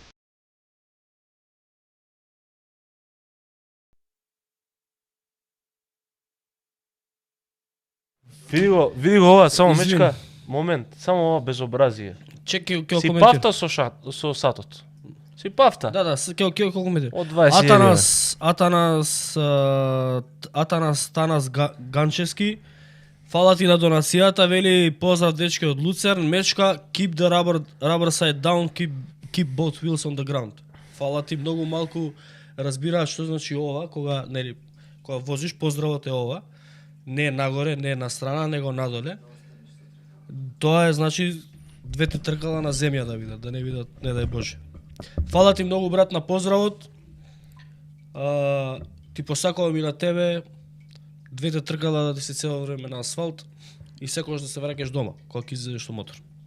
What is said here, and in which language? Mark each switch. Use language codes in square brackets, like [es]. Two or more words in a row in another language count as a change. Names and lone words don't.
[mk] Види го ова, само мечка, момент, само ова безобразие. Чекај, Си пафта со сатот. Си пафта. Да, ќе коментирам. Од 20 Атанас Ганчевски, фала ти на донацијата, вели поздрав дечки од Луцерн, мечка, [en] keep the rubber side down, keep both wheels on the ground. [mk] Фала ти, многу малку разбираат што значи ова, кога возиш, поздравот е ова. Не нагоре, не на страна, него надоле. Тоа е, значи, двете тркала на земја да видат, да не видат, не дај Боже. Фала ти многу, брат, на поздравот. Ти посакувам и на тебе двете тркала да ти се цело време на асфалт и секогаш да се враќаш дома, кога ќе излезеш со мотор.